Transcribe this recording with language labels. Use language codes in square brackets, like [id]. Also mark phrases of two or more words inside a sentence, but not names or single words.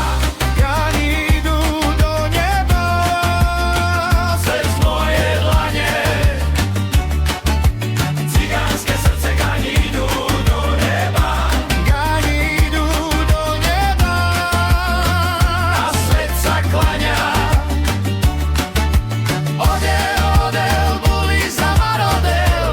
[sk] Gani idú do neba. Cez moje dlane. Cigánske srdce gani idú do neba. Gani idú do neba. A svet sa klaňa. [rom] Odel, odel, boli za marodel.